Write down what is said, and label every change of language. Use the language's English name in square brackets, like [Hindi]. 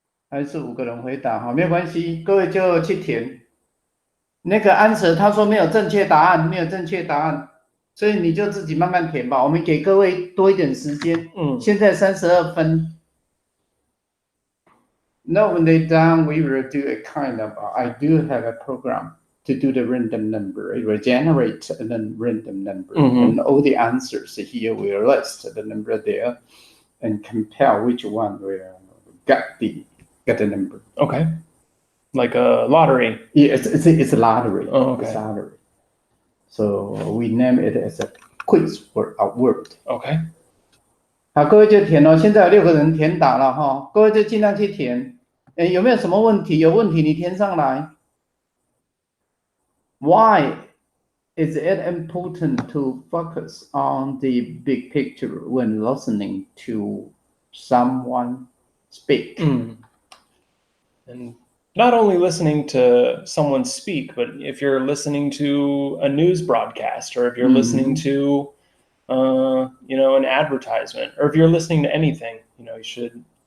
[Chinese] 还是5个人回答，好，没有关系，各位就去填。那个answer他说没有正确答案，没有正确答案，所以你就自己慢慢填吧。我们给各位多一点时间。现在32分。 [English] Now when they're done, we will do a kind of. I do have a program to do the random number. It will generate a random number, and all the answers here will list the number there, and compare which one will get the number. Okay. Like a lottery. Yeah, it's a lottery. Oh, okay. It's a lottery. So we name it as a quiz for a word. Okay. [Chinese] 好，各位就填哦。现在有6个人填答了哈，各位就尽量去填。有没有什么问题？有问题你填上来。 [English] Why is it important to focus on the big picture when listening to someone speak? And not only listening to someone speak, but if you're listening to a news broadcast, or if you're listening to, an advertisement, or if you're listening to anything, you should